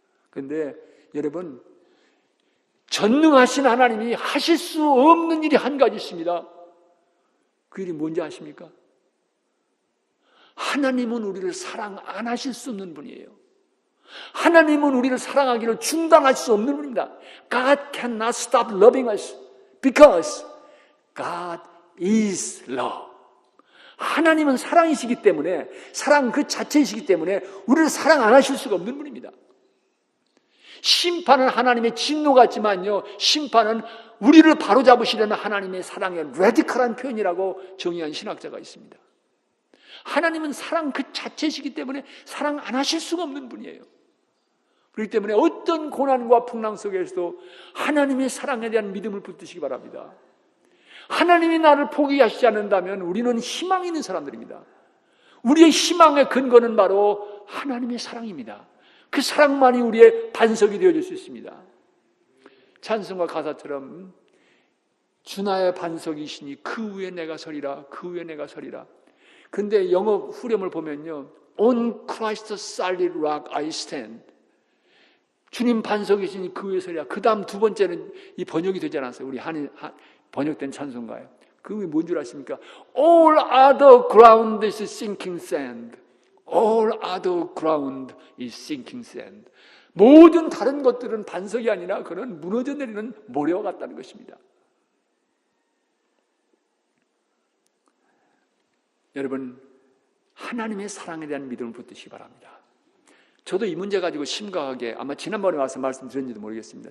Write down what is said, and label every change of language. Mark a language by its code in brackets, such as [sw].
[ko] 그런데 여러분, 전능하신 하나님이 하실 수 없는 일이 한 가지 있습니다. 그 일이 뭔지 아십니까? 하나님은 우리를 사랑 안 하실 수 없는 분이에요. 하나님은 우리를 사랑하기를 중단할 수 없는 분입니다. [en] God cannot stop loving us because God is love. [ko] 하나님은 사랑이시기 때문에, 사랑 그 자체이시기 때문에 우리를 사랑 안 하실 수가 없는 분입니다. 심판은 하나님의 진노 같지만요, 심판은 우리를 바로잡으시려는 하나님의 사랑의 레디컬한 표현이라고 정의한 신학자가 있습니다. 하나님은 사랑 그 자체이시기 때문에 사랑 안 하실 수가 없는 분이에요. 그렇기 때문에 어떤 고난과 풍랑 속에서도 하나님의 사랑에 대한 믿음을 붙드시기 바랍니다. 하나님이 나를 포기하시지 않는다면 우리는 희망이 있는 사람들입니다. 우리의 희망의 근거는 바로 하나님의 사랑입니다. 그 사랑만이 우리의 반석이 되어줄 수 있습니다. 찬송가 가사처럼 주 나의 반석이시니 그 위에 내가 서리라, 그 위에 내가 서리라. 근데 영어 후렴을 보면요, [en] On Christ's solid rock I stand. [ko] 주님 반석이시니 그 위에 서리라. 그 다음 두 번째는 이 번역이 되지 않았어요. 우리 번역된 찬송가예요. 그게 뭔 줄 아십니까? [en] All other ground is sinking sand. All other ground is sinking sand. [ko] 모든 다른 것들은 반석이 아니라 그는 무너져 내리는 모래와 같다는 것입니다. 여러분, 하나님의 사랑에 대한 믿음을 붙드시기 바랍니다. 저도 이 문제 가지고 심각하게, 아마 지난번에 와서 말씀드렸는지도 모르겠습니다.